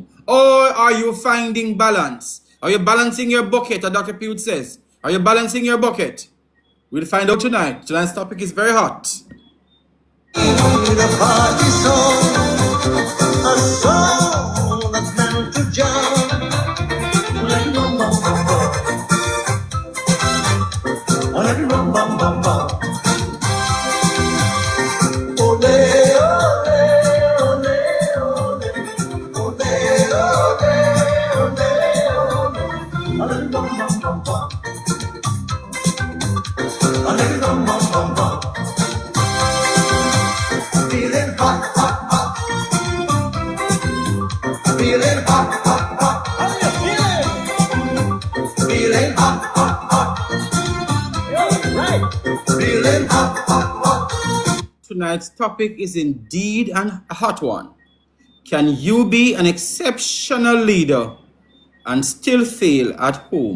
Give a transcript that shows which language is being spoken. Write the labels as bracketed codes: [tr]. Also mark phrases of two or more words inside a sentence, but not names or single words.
[en] Or are you finding balance? Are you balancing your bucket, as Dr. Pute says? Are you balancing your bucket? We'll find out tonight. Tonight's topic is very hot. a party song, a song that's meant to jump. Like rum bum bum bum, like rum bum bum bum. Ole ole ole ole, ole ole ole, like rum bum bum bum, like rum bum bum bum. Feeling hot, hot, hot. Feeling hot, hot, hot. How you feeling? Feeling hot, hot, hot. You're right. Feeling hot, hot, hot. Tonight's topic is indeed a hot one. Can you be an exceptional leader and still fail at home?